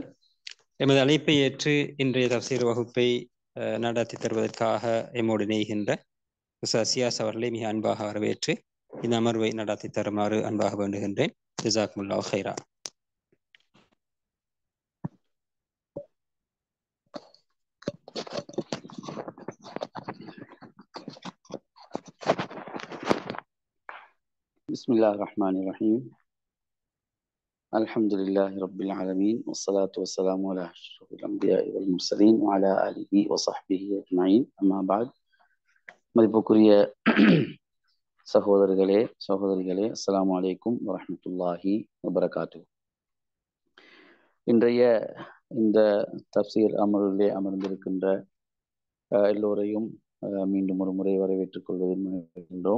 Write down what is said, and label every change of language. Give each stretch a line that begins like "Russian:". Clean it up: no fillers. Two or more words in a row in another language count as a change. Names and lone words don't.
Tamil: எமது அழைப்பை ஏற்று இன்றைய தஃசீர் வகுப்பை நடத்தி தருவதற்காக எம்மோடு இணைகின்ற சியாஸ் அவர்களை மிக அன்பாக வரவேற்று இந்த அமர்வை நடத்தி தருமாறு அன்பாக வேண்டுகின்றேன்.
Arabic: جزاكم الله خيرا. بسم الله الرحمن الرحيم. الحمد لله رب العالمين والصلاة والسلام على أشرف الأنبياء والمرسلين وعلى آله وصحبه أجمعين. أما بعد,
Tamil: மதிப்புக்குரிய சகோதரர்களே சகோதரிகளே,
Arabic: السلام عليكم ورحمة الله وبركاته.
Tamil: இன்றைய இந்த தஃப்சீர் அமர்விலே அமர்ந்திருக்கின்ற எல்லோரையும் மீண்டும் ஒரு முறை வரவேற்றுக் கொள்வதில் முனைகின்றோம்.